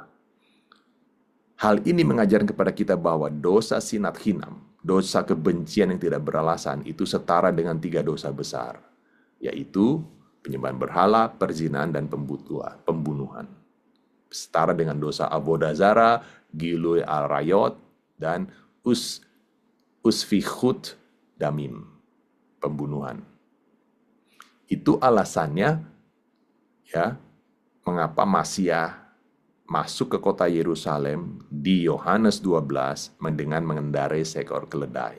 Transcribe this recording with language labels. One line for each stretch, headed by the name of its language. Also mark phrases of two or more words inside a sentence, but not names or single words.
Indonesian: Hal ini mengajarkan kepada kita bahwa dosa
Hebrew: שנאת חינם,
Indonesian: dosa kebencian yang tidak beralasan, itu setara dengan 3 dosa besar, yaitu penyembahan berhala, perzinahan, dan pembunuhan. Setara dengan dosa
Hebrew: עבודה זרה גילוי עריות,
Indonesian: dan
Hebrew: ושפיכות דמים,
Indonesian: pembunuhan. Itu alasannya, ya, mengapa Masiah masuk ke kota Yerusalem di Yohanes 12 dengan mengendarai seekor keledai.